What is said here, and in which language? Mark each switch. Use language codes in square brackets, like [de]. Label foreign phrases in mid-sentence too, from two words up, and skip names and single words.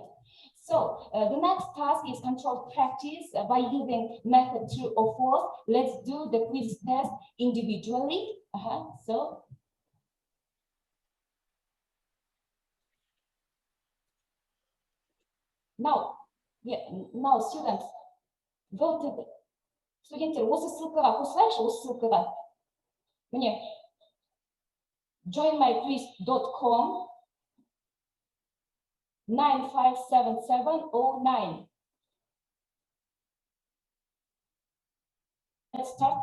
[en] So the next task is controlled practice by using method 2 or 4. Let's do the quiz test individually. So now, now students, go to the [kk] студенттер, осы ссылкаға қосылайықшы, осы ссылкаға. Міне, [en] joinmyquiz.com 957709. Let's start.